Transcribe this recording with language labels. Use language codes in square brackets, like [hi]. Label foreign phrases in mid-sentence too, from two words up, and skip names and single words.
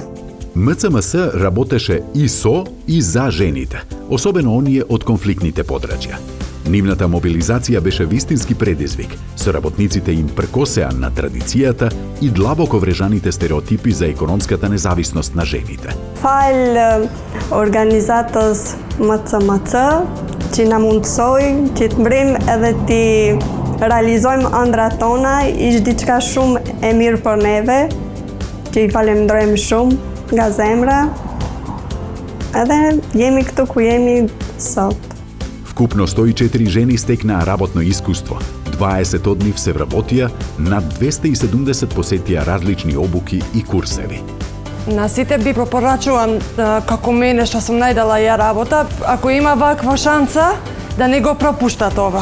[mk] МЦМС работеше и со и за жените, особено оние од конфликтните подрачја. Нивната мобилизација беше вистински предизвик, со работниците им пркосеа на традицијата и длабоко врежаните стереотипи за економската независност на жените. [sq] Fal organizatës MCMC që na mundsoi që të mbrim edhe ti realizojmë ëndrat tona, ish diçka shumë e mirë për neve, që i falenderojmë shumë nga zemra. Edhe jemi këtu ku jemi sot. [mk] Вкупно 104 жени стекнаа работно искуство, 20 од нив се вработија, над 270 посетија различни обуки и курсеви. На сите би препорачувам како мене што сум најдела ја работа, ако има ваква шанса, да не го пропуштат ова.